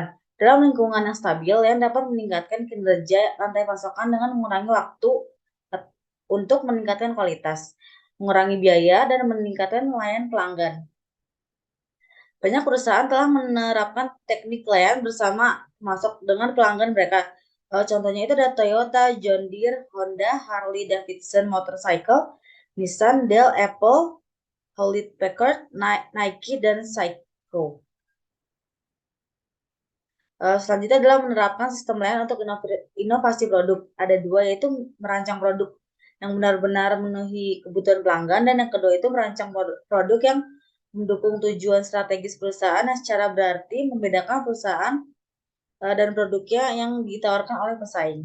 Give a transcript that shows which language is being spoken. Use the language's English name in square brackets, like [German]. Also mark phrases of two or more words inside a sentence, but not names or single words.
[Indonesian] Dalam lingkungan yang stabil, LAN dapat meningkatkan kinerja rantai pasokan dengan mengurangi waktu untuk meningkatkan kualitas, mengurangi biaya, dan meningkatkan layanan pelanggan. Banyak perusahaan telah menerapkan teknik LAN bersama masuk dengan pelanggan mereka. Contohnya itu ada Toyota, John Deere, Honda, Harley Davidson Motorcycle, Nissan, Dell, Apple, Hewlett Packard, Nike, dan Seiko. Selanjutnya adalah menerapkan sistem LAN untuk inovasi produk. Ada dua, yaitu merancang produk yang benar-benar memenuhi kebutuhan pelanggan, dan yang kedua itu merancang produk yang mendukung tujuan strategis perusahaan yang secara berarti membedakan perusahaan dan produknya yang ditawarkan oleh pesaing.